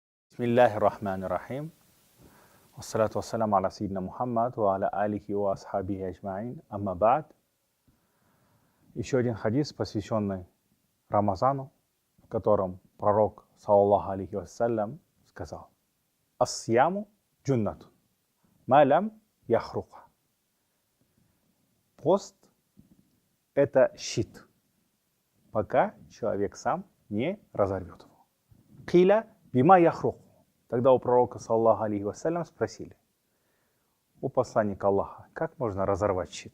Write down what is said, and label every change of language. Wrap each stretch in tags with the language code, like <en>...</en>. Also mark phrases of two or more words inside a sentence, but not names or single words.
<ar>بسم الله الرحمن الرحيم. الصلاة والسلام على سيدنا محمد وعلى آله وأصحابه أجمعين. أما بعد.</ar> <ru>Еще один хадис, посвященный Рамазану, в котором пророк,</ru> <ar>صلى الله عليه وسلم, сказал: «الصيام جنة، ما لم يخرقها».</ar> <ru>Пост – это щит, пока человек сам не разорвет его.</ru> <ar>قيل بم يخرقه.</ar> <ru>Тогда у пророка,</ru> <ar>صلى الله عليه وسلم,</ar> <ru>спросили: у посланника Аллаха, как можно разорвать щит?</ru>